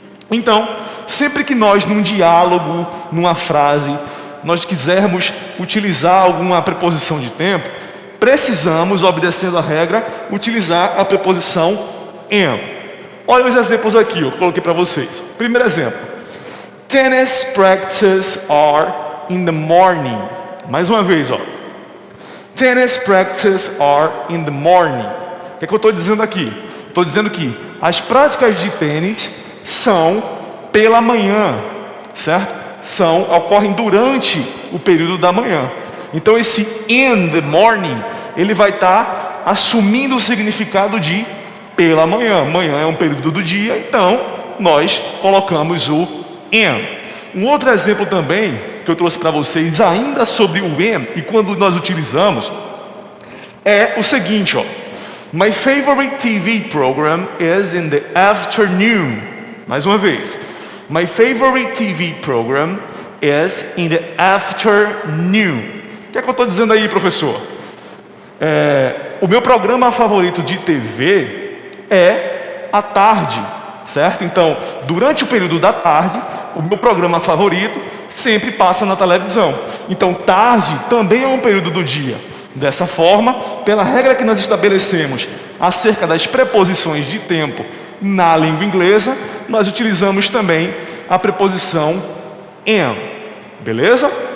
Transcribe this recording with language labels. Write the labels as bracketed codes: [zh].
[pt] Então, sempre que nós, num diálogo, numa frase, nós quisermos utilizar alguma preposição de tempo, precisamos, obedecendo a regra, utilizar a preposição am. Olha os exemplos aqui, eu coloquei para vocês. Primeiro exemplo. [en] Tennis practices are in the morning. [pt] Mais uma vez, ó. [en] Tennis practices are in the morning. [pt] O que é que eu estou dizendo aqui? Estou dizendo que as práticas de tênis são pela manhã, certo? Ocorrem durante o período da manhã. Então esse [en] in the morning, [pt] ele vai estar assumindo o significado de pela manhã. Manhã é um período do dia, então nós colocamos o in. Um outro exemplo também que eu trouxe para vocês, ainda sobre o in e quando nós utilizamos, é o seguinte, ó. [en] My favorite TV program is in the afternoon. [pt] Mais uma vez. [en] My favorite TV program is in the afternoon. [pt] O que é que eu estou dizendo aí, professor? O meu programa favorito de TV é à tarde, certo? Então, durante o período da tarde, o meu programa favorito sempre passa na televisão. Então, tarde também é um período do dia. Dessa forma, pela regra que nós estabelecemos acerca das preposições de tempo na língua inglesa, nós utilizamos também a preposição am. Beleza?